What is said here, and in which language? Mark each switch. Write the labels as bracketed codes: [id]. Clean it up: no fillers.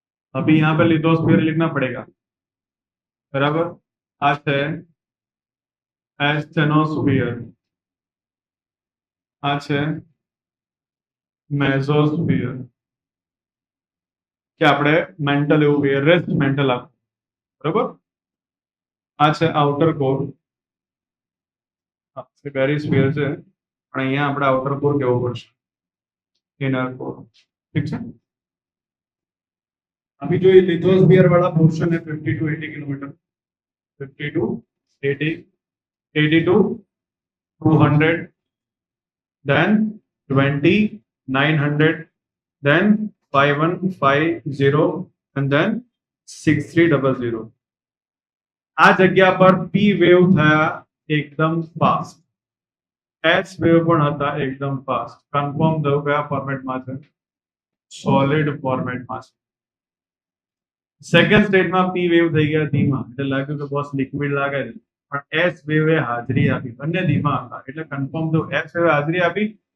[hi] अभी यहाँ पे लिथोस्फीयर लिखना पड़ेगा, बराबर? आज है एस्टेनोस्फीयर, आज है [gu] મેઝોસ્ફિયર કે આપણે મેન્ટલ એવું કહીએ, રેસ્ટ મેન્ટલ આખું, બરોબર. આ છે આઉટર કોર, પેરિસ્ફિયર છે, પણ અહીંયા આપણે આઉટર કોર કેવું પડશે, ઇનર કોર. ઠીક છે. [hi] अभी जो ये लिथोस्फियर वाला पोर्शन है 50 to 80 kilometre, 50 to 80, 80 to 200, then 20, 900, then 5150 and then 6300. [gu] આ જગ્યા પર પી વેવ થયા એકદમ ફાસ્ટ, એસ વેવ પણ હતા એકદમ ફાસ્ટ. કન્ફર્મ થયું કયા ફોર્મેટમાં છે, સોલિડ ફોર્મેટમાં છે. સેકન્ડ સ્ટેજમાં પી વેવ થઈ ગયા ધીમા, એટલે લાગ્યું કે બોસ લિક્વિડ લાગે છે, પણ એસ વેવે હાજરી આપી, બંને ધીમા હતા, એટલે કન્ફર્મ થયું એસ વેવે હાજરી આપી.